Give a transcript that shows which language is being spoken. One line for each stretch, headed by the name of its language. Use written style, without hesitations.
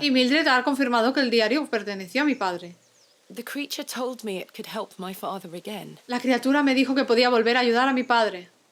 Spanish: Y Mildred ha confirmado que el diario perteneció a mi padre.
English: The creature told me it could help my father again.
Spanish: La criatura me dijo que podía volver a ayudar a mi padre.